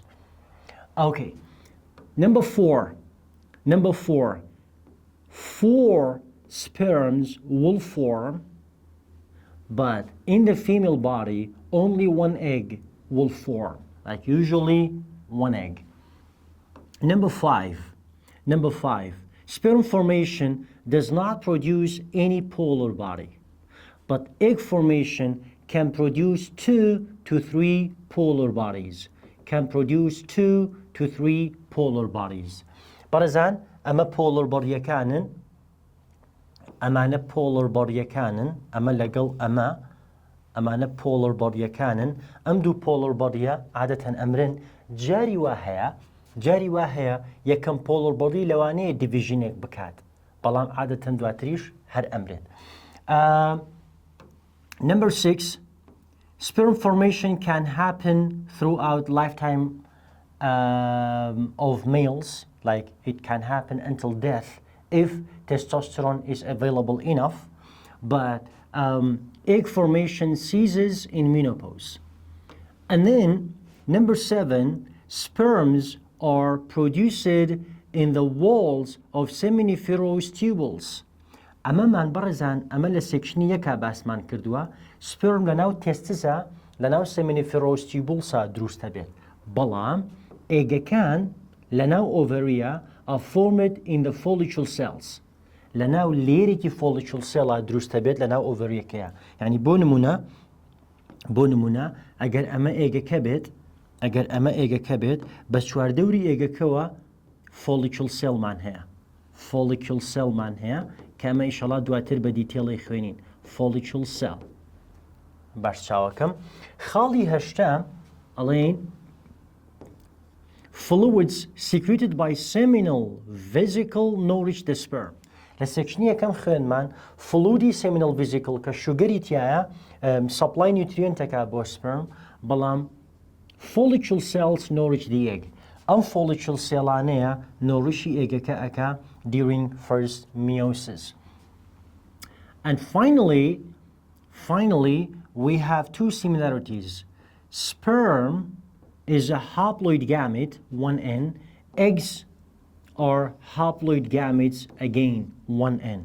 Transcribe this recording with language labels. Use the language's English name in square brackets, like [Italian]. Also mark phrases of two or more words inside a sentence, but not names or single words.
[English] Okay, number four, four sperms will form, but in the female body, only one egg will form, like usually one egg. Number five, sperm formation does not produce any polar body, but egg formation can produce 2 to 3 polar bodies. [Central Kurdish] بەڕێزان ئەمە polar بەڕیەکانن، ئەمانە polar بەڕیەکانن، ئەمە لەگەڵ ئەمانە polar بەڕیەکانن. ئەم دوو polar بەڕیە عادەتەن ئەمرن جاری وا هەیە یەکەم polar بەڕی لەوانەیە divisionێک بکات، بەڵام عادەتەن دواتریش هەر ئەمرێت. [English] Number 6, sperm formation can happen throughout lifetime of males, like it can happen until death if testosterone is available enough, but egg formation ceases in menopause. And then number 7, sperms are produced in the walls of seminiferous tubules. [Central Kurdish] ئەمەمان بەڕێزان ئەمە لە سێکشنی یەکا باسمان کردووە، سپرم لەناو تێستسە لەناو سێمینیفێرۆس تیوبولسا دروستە بێت، بەڵام ئێگەکان لەناو ئۆڤەریە [English] are formed in the follicle cells. [Central Kurdish] لەناو لێرێکی [English] follicle cell [Central Kurdish] دروستە بێت لەناو ئۆڤەریەکەیە. یعنی بۆ نمونە ئەگەر ئەمە ئێگەکە بێت بە چواردەوری ئێگەکەوە follicle cellمان هەیە کە ئەمە ئیشەڵا دواتر بە دیتێڵی خوێنین. [English] follicle cell. [Central Kurdish] باش چاوەکەم. خاڵی هەشتا ئەڵێن [English] fluids secreted by seminal vesicle nourish the sperm. [Central Kurdish] لە سێکشنی یەکەم خوێنمان فلوودی [English] seminal vesicle [Central Kurdish] کە شوگەری تایە supply nutrientەکە بۆ sperm، بەڵام [English] follicle cells nourish the egg. [Central Kurdish] ئەم follicle cellانەیە نۆڕشی ئێگەکە ئەکا during first meiosis. [English] And finally, we have two similarities. Sperm is a haploid gamete, 1N. Eggs are haploid gametes, again, 1N.